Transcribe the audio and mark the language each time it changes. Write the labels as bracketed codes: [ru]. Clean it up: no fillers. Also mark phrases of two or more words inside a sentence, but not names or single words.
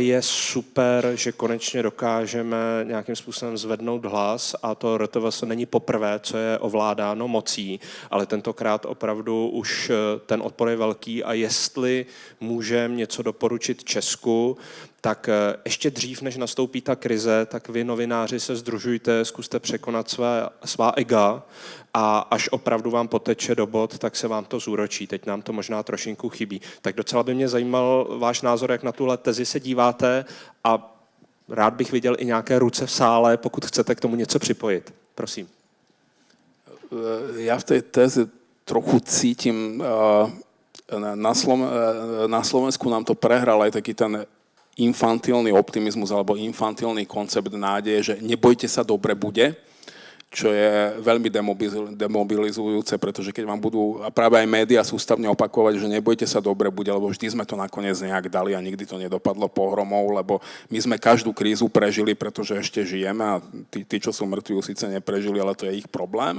[cs] je super, že konečně dokážeme nějakým způsobem zvednout hlas a to RTVS není poprvé, co je ovládáno mocí, ale tentokrát opravdu už ten odpor je velký a jestli můžeme něco doporučit Česku, tak ještě dřív, než nastoupí ta krize, tak vy novináři se sdružujte, zkuste překonat svá ega a až opravdu vám poteče do bod, tak se vám to zúročí. Teď nám to možná trošinku chybí. Tak docela by mě zajímal váš názor, jak na tuhle tezi se díváte a rád bych viděl i nějaké ruce v sále, pokud chcete k tomu něco připojit. Prosím. [sk] Ja v tej téze trochu cítim, na Slovensku nám to prehral aj taký ten infantilný optimizmus alebo infantilný koncept nádeje, že nebojte sa, dobre bude, čo je veľmi demobilizujúce, pretože keď vám budú, a práve aj médiá sústavne opakovať, že nebojte sa, dobre bude, lebo vždy sme to nakoniec nejak dali a nikdy to nedopadlo pohromou, lebo my sme každú krízu prežili, pretože ešte žijeme a tí čo sú mŕtvi, síce neprežili, ale to je ich problém.